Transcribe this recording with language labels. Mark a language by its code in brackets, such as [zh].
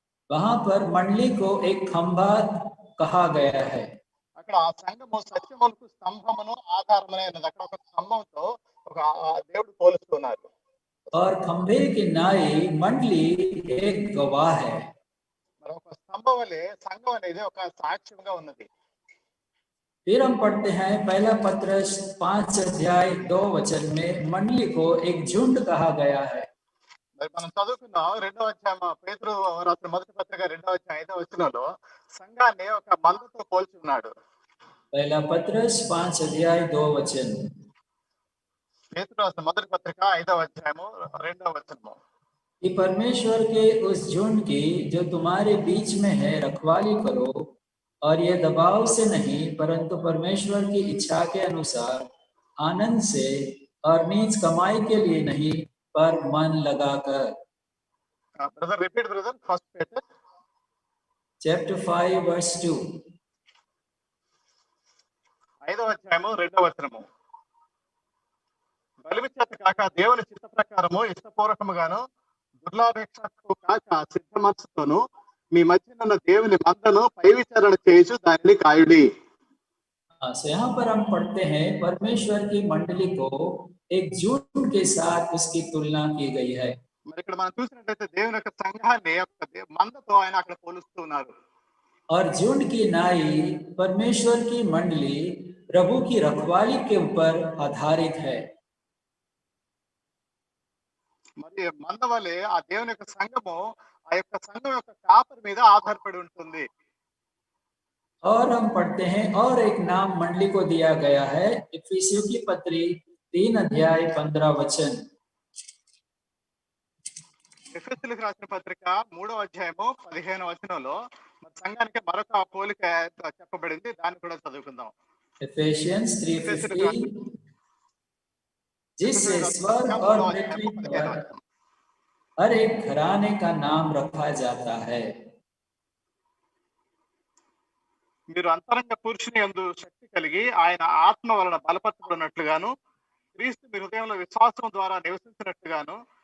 [hi] वहां पर मंडली को एक खंभा कहा गया है. [te] అక్కడ ఆ సంఘము సత్యములకు స్తంభమును ఆధారమనే ఉన్నది. అక్కడ ఒక స్తంభంతో ఒక దేవుడు పోలుస్తున్నారు. [hi] और खंभे की नाई मंडली एक गवाह है. [te] మరి ఒక స్తంభం వలె సంఘం అనేది ఒక సాక్ష్యంగా ఉన్నది. [hi] फिर हम पढ़ते हैं पहला पत्रस 5 अध्याय 2 वचन में मंडली को एक झुंड कहा गया है. [te] మరి మనం చదువుకున్నాం 2వ అధ్యాయం పేతురు రాసిన మొదటి పత్రిక 2వ అధ్యాయం 5వ వచనంలో సంఘాన్ని ఒక మందతో పోల్చి ఉన్నాడు. [hi] पहला पत्रस 5 अध्याय 2 वचन. [te] పేతురు రాసిన మొదటి పత్రిక 5వ అధ్యాయము 2వ వచనము. [hi] कि परमेश्वर के उस झुंड की जो तुम्हारे बीच में है रखवाली करो और ये दबाव से नहीं परंतु परमेश्वर की इच्छा के अनुसार आनंद से और नीच कमाई के लिए नहीं पर मन लगाकर. [en] Brother repeat brother first Peter chapter 5 verse 2. [te] 5వ అధ్యాయము 2వ వచనము. బలిమి చేత కాక దేవుని చిత్త ప్రకారము ఇష్టపూర్వకముగాను దుర్లాపేక్షకు కాక సిద్ధ మనసుతోను మీ మధ్యనున్న దేవుని మందను పై విచారణ చేయుచు దానిని కాయుడి. [hi] तो यहाँ पर हम पढ़ते हैं परमेश्वर की मंडली को एक झुंड के साथ उसकी तुलना की गई है. [te] మరి ఇక్కడ మనం చూసినట్లయితే దేవుని యొక్క సంఘాన్ని మందతో ఆయన అక్కడ పోలుస్తూ ఉన్నారు. [hi] और झुंड की नाई परमेश्वर की मंडली प्रभु की रखवाली के ऊपर आधारित है. [te] మరి మంద వలె ఆ దేవుని యొక్క సంఘము ఆ యొక్క సంఘం యొక్క కాపరి మీద ఆధారపడి ఉంటుంది. [hi] और हम पढ़ते हैं और एक नाम मंडली को दिया गया है इफिसियों की पत्री 3 अध्याय 15 वचन. [te] ఎఫెసీయులకు రాసిన పత్రిక 3వ అధ్యాయము 15వ వచనంలో మరి సంఘానికి మరొక పోలిక చెప్పబడింది. దాన్ని కూడా చదువుకుందాం. [hi] Ephesians 3:15 जिससे स्वर्ग और पृथ्वी पर हर एक घराने का नाम रखा जाता है. [te] మీరు అంతరంగ పురుషుని యందు శక్తి కలిగి ఆయన ఆత్మ వలన బలపరచబడినట్లుగాను క్రీస్తు మీ హృదయంలో విశ్వాసం ద్వారా నివసించినట్లుగాను